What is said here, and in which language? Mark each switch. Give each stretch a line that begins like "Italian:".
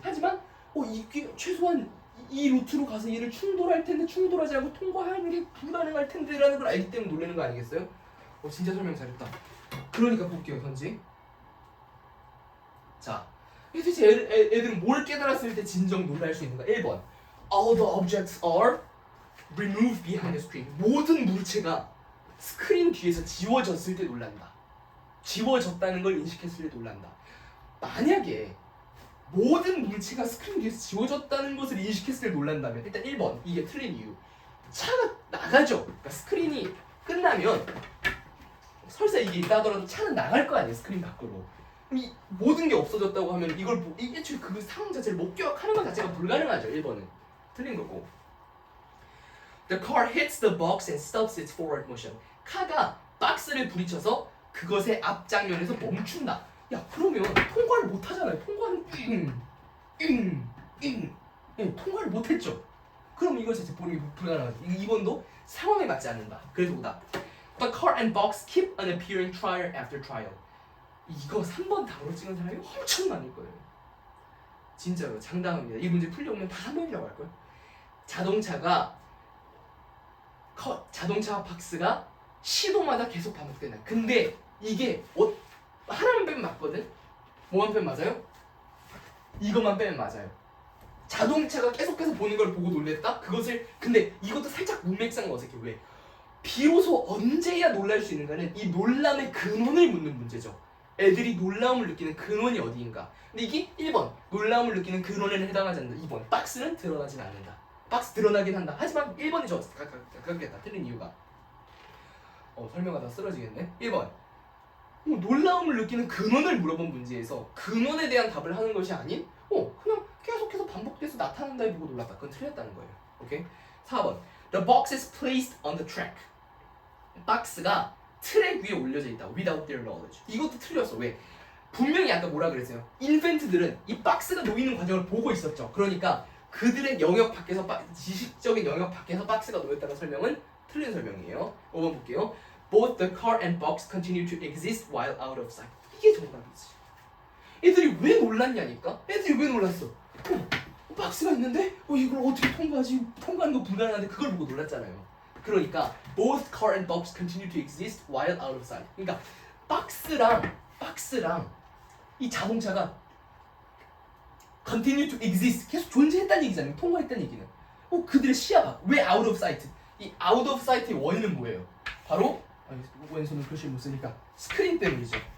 Korean: 하지만 이게 최소한 이 루트로 가서 얘를 충돌할 텐데 충돌하지 않고 통과하는 게 불가능할 텐데라는 걸 알기 때문에 놀라는 거 아니겠어요? 진짜 설명 잘했다. 그러니까 볼게요, 현지. 자, 도대체 애들은 뭘 깨달았을 때 진정 놀랄 수 있는가? 1번.
English: All the objects are removed behind the screen.
Korean: 모든 물체가 스크린 뒤에서 지워졌을 때 놀란다. 지워졌다는 걸 인식했을 때 놀란다. 만약에 모든 물체가 스크린 뒤에서 지워졌다는 것을 인식했을 때 놀란다면 일단 1번 이게 틀린 이유. 차가 나가죠. 그러니까 스크린이 끝나면 설사 이게 있다 하더라도 차는 나갈 거 아니에요. 스크린 밖으로. 그럼 이 모든 게 없어졌다고 하면 이걸 애초에 그 상황 자체를 목격하는 것 자체가 불가능하죠. 1번은 틀린 거고.
English: The car hits the box and stops its forward motion.
Korean: 카가 박스를 부딪혀서 그것의 앞장면에서 멈춘다. 야, 그러면 통과를 못 하잖아요. 통과는 통과를 못 했죠. 그럼 이거 자체 보는 게 불가능하죠. 2번도 상황에 맞지 않는다. 그래서 오다.
English: The car and box keep on appearing trial after trial.
Korean: 이거 3번 답으로 찍은 사람이 엄청 많을 거예요. 진짜로 장담합니다. 이 문제 풀려오면 다 3번이라고 할 거예요. 자동차 박스가 시도마다 계속 반복된다. 근데 이게 하나만 빼면 맞거든? 뭐만 빼면 맞아요? 이것만 빼면 맞아요. 자동차가 계속해서 보는 걸 보고 놀랬다? 근데 이것도 살짝 문맥상 어색해. 왜? 비로소 언제야 놀랄 수 있는가는 이 놀람의 근원을 묻는 문제죠. 애들이 놀라움을 느끼는 근원이 어디인가? 근데 이게 1번 놀라움을 느끼는 근원에는 해당하지 않는다. 2번 박스는 드러나진 않는다. 박스 드러나긴 한다. 하지만 1번이 저 가깝겠다. 틀린 이유가 설명하다 쓰러지겠네. 1번 놀라움을 느끼는 근원을 물어본 문제에서 근원에 대한 답을 하는 것이 아닌 그냥 계속해서 반복돼서 나타난다 보고 놀랐다. 그건 틀렸다는 거예요. 오케이?
English: 4번 The box is placed on the track.
Korean: 박스가 트랙 위에 올려져 있다.
English: Without their knowledge.
Korean: 이것도 틀렸어. 왜? 분명히 아까 뭐라 그랬어요? 인펜트들은 이 박스가 놓이는 과정을 보고 있었죠. 그러니까 그들의 영역 밖에서 지식적인 영역 밖에서 박스가 놓였다는 설명은 틀린 설명이에요. 5번 볼게요.
English: Both the car and box continue to exist while out of sight.
Korean: 이게 정답이지. 애들이 왜 놀랐냐니까? 애들이 왜 놀랐어? 박스가 있는데 이걸 어떻게 통과하지? 통과하는 거 불가능한데 그걸 보고 놀랐잖아요. 그러니까
English: both car and box continue to exist while out of sight.
Korean: 그러니까 박스랑 이 자동차가
English: continue to exist
Korean: 계속 존재했다는 얘기잖아요. 통과했다는 얘기는. 그들의 시야 봐. 왜 out of sight? 이 out of sight의 원인은 뭐예요? 바로 왼손은 글씨를 못 쓰니까 스크린 때문이죠.